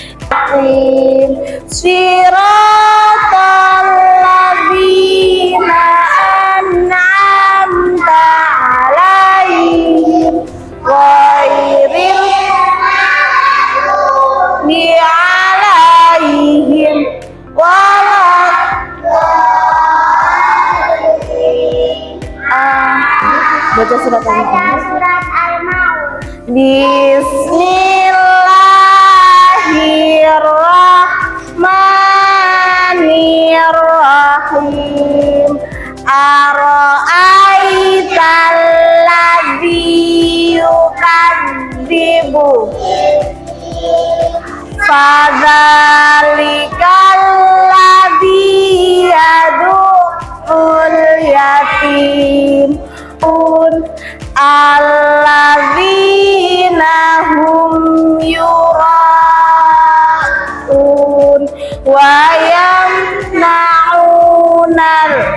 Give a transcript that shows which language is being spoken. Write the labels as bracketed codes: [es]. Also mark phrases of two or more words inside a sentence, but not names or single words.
[ar] صراط الذين أنعمت عليهم غير المغضوب عليهم ولا الضالين. [id] Baca surat Al-Maun. [ar] بسم الله الرحمن الرحيم. أرأيت الذي يكذب فذلك الذي يدع اليتيم الذين هم يراءون ويمنعون.